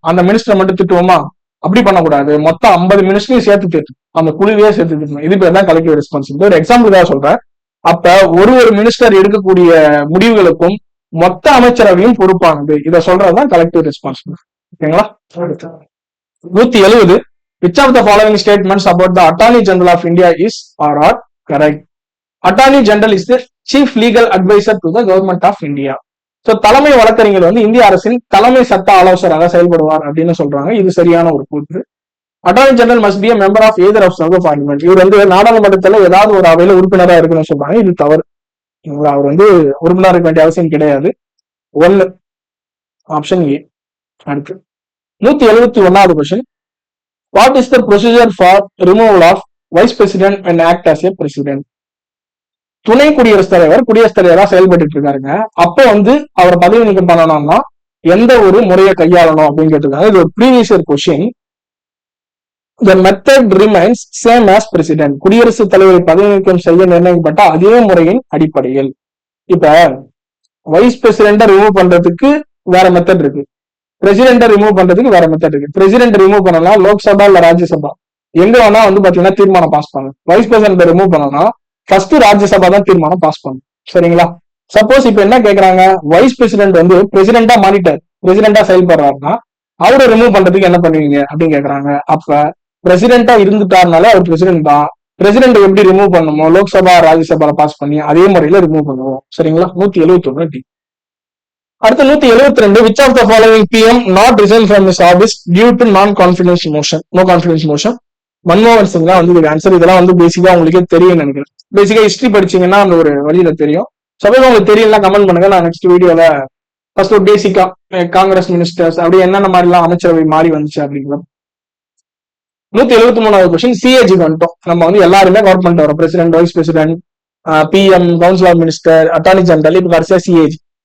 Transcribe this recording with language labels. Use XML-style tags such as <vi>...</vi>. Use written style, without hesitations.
<ta>அந்த மினிஸ்டர் மட்டும் திட்டுவோமா? அப்படி பண்ணக்கூடாது. மொத்தம் 50 மினிஸ்டரையும் சேர்த்து திட்டு, அந்த குழுவையே சேர்த்து திட்டணும். இது பேர் தான் கலெக்டிவ் ரெஸ்பான்சிபிலிட்டி. ஒரு எக்ஸாம்பிளுக்காக சொல்றேன். அப்ப ஒரு மினிஸ்டர் எடுக்கக்கூடிய முடிவுகளுக்கும் மொத்த அமைச்சரவையும் பொறுப்பானது. இதை சொல்றதுதான் கலெக்டிவ் ரெஸ்பான்சிபிலிட்டி. ஓகேங்களா? 170.</ta> <en>Which of the following statements about the Attorney General of India is or are correct? Attorney General is the chief legal advisor to the government of India.</en> <ta>So தலைமை வழக்கறிஞர் வந்து இந்திய அரசின் தலைமை சட்ட ஆலோசகராக செயல்படுவார் அப்படின்னு சொல்றாங்க. இது சரியான ஒரு கூற்று.</ta> <en>Attorney general must be a member of either of the parliament.</en> <ta>இவர் வந்து நாடாளுமன்றத்துல ஏதாவது ஒரு அவையில உறுப்பினரா இருக்கணும்னு சொல்றாங்க. இது தவறு. அவர் வந்து உறுப்பினர் இருக்க வேண்டிய அவசியம் கிடையாது. 1 ஆப்ஷன் ஏ. அடுத்து 171வது question.</ta> <en>What is the procedure for removal of vice president and act as a president?</en> <ta>துணை குடியரசுத் தலைவரா செயல்பட்டு இருக்காருங்க. அப்ப வந்து அவர் பதவி நீக்கம் பண்ணணும்னா எந்த ஒரு முறையை கையாளணும் அப்படின்னு கேட்டிருக்காங்க. இது ஒரு previous year question.</ta> <en>The method remains same as president.</en> <ta>குடியரசுத் தலைவரை பதவி நீக்கம் செய்ய நிர்ணயிக்கப்பட்ட அதே முறையின் அடிப்படையில். இப்ப வைஸ் பிரசிடென்ட ரிமூவ் பண்றதுக்கு வேற மெத்தட் இருக்கு, பிரசிடென்ட ரிமூவ் பண்றதுக்கு வேற மெத்தட் இருக்கு. பிரசிடென்ட் ரிமூவ் பண்ணலாம் லோக்சபா இல்ல ராஜ்யசபா, எங்க வேணா வந்து பாத்தீங்கன்னா தீர்மானம் பாஸ் பண்ணும். வைஸ் பிரசிடென்ட் ரிமூவ் பண்ணலாம் ஃபர்ஸ்ட் ராஜ்யசபா தான் தீர்மானம் பாஸ் பண்ணும். சரிங்களா? சப்போஸ் இப்ப என்ன கேக்குறாங்க, வைஸ் பிரசிடென்ட் வந்து பிரசிடென்டா மாறிட்டார், பிரசிடென்டா செயல்படுறாருன்னா அவரை ரிமூவ் பண்றதுக்கு என்ன பண்ணுவீங்க அப்படின்னு கேக்குறாங்க. அப்ப பிரசிடென்டா இருந்துட்டாருனால அவர் பிரசிடென்ட் தான். பிரசிடென்ட் எப்படி ரிமூவ் பண்ணுமோ லோக்சபா ராஜ்யசபால பாஸ் பண்ணி அதே முறையில ரிமூவ் பண்ணுவோம். சரிங்களா? 171 டி. அடுத்து 172.</ta> <en>Which of the following PM not resign from his office due to non-confidence motion? No confidence motion.</en> <ta>மன்மோகன் சிங் தான் வந்து இது ஆன்சர். இதெல்லாம் வந்து பேசிக்கா உங்களுக்கே தெரியும் நினைக்கிறேன். பேசிக்கா ஹிஸ்டரி படிச்சீங்கன்னா அந்த ஒரு வழியில தெரியும். சப்போஸ் உங்களுக்கு தெரியல கமெண்ட் பண்ணுங்க. நான் நெக்ஸ்ட் வீடியோல ஃபர்ஸ்ட் ஒரு பேசிக்கா காங்கிரஸ் மினிஸ்டர்ஸ் அப்படி என்னென்ன மாதிரி எல்லாம் அமைச்சரவை மாறி வந்துச்சு அப்படிங்கிறது. 173வது கொஸ்டின். சிஏஜி வந்துட்டோம். நம்ம வந்து எல்லாருமே கவர்மெண்ட் வரும், president, vice president, PM, council of minister, attorney general, இப்ப கடைசியா சிஏஜி.</ta>